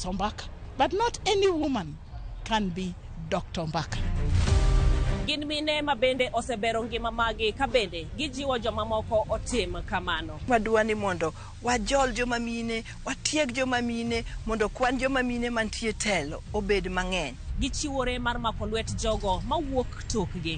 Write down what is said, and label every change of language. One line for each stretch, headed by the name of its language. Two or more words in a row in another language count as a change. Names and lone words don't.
English: Ombaka, but not any woman can be Dr. Ombaka.
Luo (Kenya and Tanzania): Gin mine ma bende osebero ngima magi ka bende gijiwo joma moko otim kamano. Wadwa ni mondo wajol joma mine, watieg joma mine, mondo kwan joma mine mantie telo obed mang'eny. Gichiwore mar mako lwet jogo mawuok tokgi.